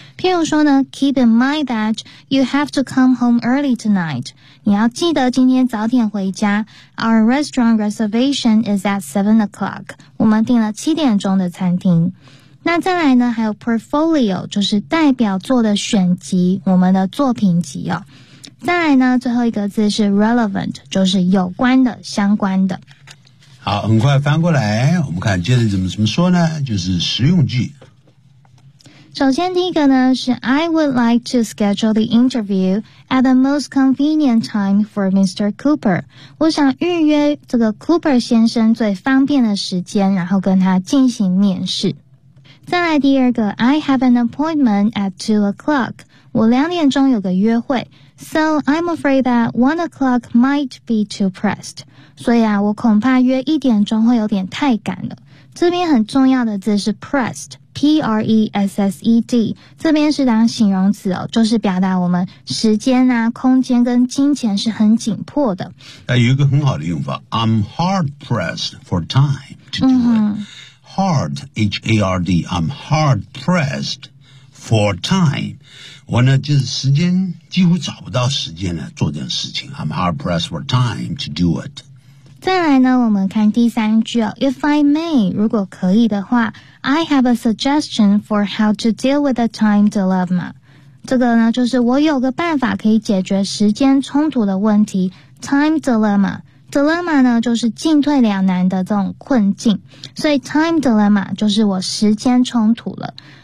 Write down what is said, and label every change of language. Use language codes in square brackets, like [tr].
[zh] 譬如说呢 [en] ，keep in mind that you have to come home early tonight。 [zh] 你要记得今天早点回家。 [en] Our restaurant reservation is at 7 o'clock。 [zh] 我们订了7点钟的餐厅。那再来呢，还有 portfolio， 就是代表作的选集，我们的作品集哦。再来呢，最后一个字是 relevant， 就是有关的、相关的。好，很快翻过来，我们看接着怎么说呢？就是实用句。首先第一个呢是 [en] I would like to schedule the interview at the most convenient time for Mr. [zh] Cooper。 我想预约这个 Cooper 先生最方便的时间，然后跟他进行面试。再来第二个 [en] I have an appointment at 2 o'clock， [zh] 我2点钟有个约会。 [en] So I'm afraid that 1 o'clock might be too pressed， [zh] 所以啊，我恐怕约1点钟会有点太赶了。这边很重要的字是 pressed， P-R-E-S-S-E-D， 这边是当形容词哦，就是表达我们时间啊、空间跟金钱是很紧迫的。 [en] 那有一个很好的用法， I'm hard pressed for time to do it、hard, H-A-R-D, I'm hard pressed for time. [zh] 我呢就是时间几乎找不到时间来做这件事情。 [en] I'm hard pressed for time to do it. [zh] 再来呢，我们看第三句哦。 [en] If I may, [zh] 如果可以的话 [en] ，I have a suggestion for how to deal with a time dilemma. [zh] 这个呢，就是我有个办法可以解决时间冲突的问题 ，time dilemma。 Dilemma 呢，就是进退两难的这种困境，所以 time dilemma 就是我时间冲突了。